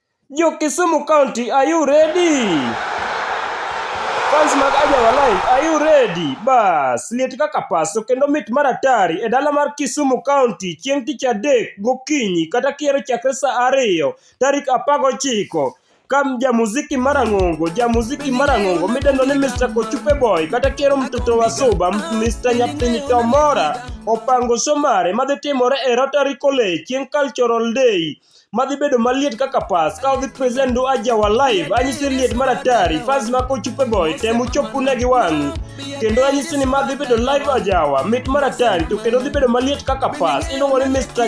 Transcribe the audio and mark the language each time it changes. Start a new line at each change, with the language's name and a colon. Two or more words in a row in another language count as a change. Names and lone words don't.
English: Yo Kisumu County, are you ready? Fans mag Ajawa Live, are you ready?
Luo (Kenya and Tanzania): Bas, liet kaka paso kendo mit maratari e dala mar Kisumu County chieng' tich adek gokinyi kata kiero chakre saa 2 tarik 19 kam jamuziki marang'ongo midendo ni Mr. Kochupe Boy kata kiero
Swahili: mtoto wa Suba
Luo (Kenya and Tanzania): Mr. Nyathini Tomora opango somare madhi timore e Rotery College chieng' Cultural Day madhi bedo maliet kaka pas ka odhi present Ajawa Live. Anyisi liet maratari fans ma Kochupe Boy temu chopu negi wang'i kendo anyisi ni madhi bedo live Ajawa mit maratari to kendo dhi bedo maliet kaka pas iluongo ni Mr.